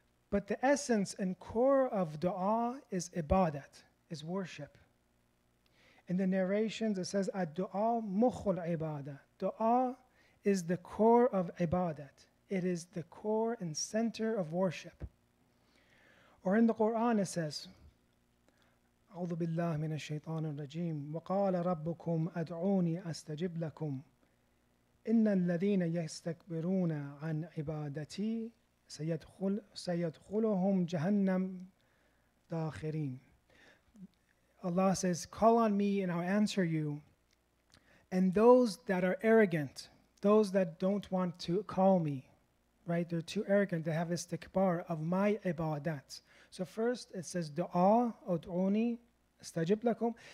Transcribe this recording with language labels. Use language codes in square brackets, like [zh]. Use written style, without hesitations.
[en] But the essence and core of dua is ibadat, is worship. In the narrations it says, ad-du'a mukhul ibadah. Dua is the core of ibadat. It is the core and center of worship. Or in the Quran it says, [ar] أعوذ بالله من الشيطان الرجيم وقال ربكم أدعوني أستجب لكم إن الذين يستكبرون عن عبادتي سيدخلهم جهنم داخرين. [en] Allah says, call on me and I'll answer you. And those that are arrogant, those that don't want to call me, right? They're too arrogant. They have istikbar of my ibadat. So first it says dua, ud'uni, astajib lakum.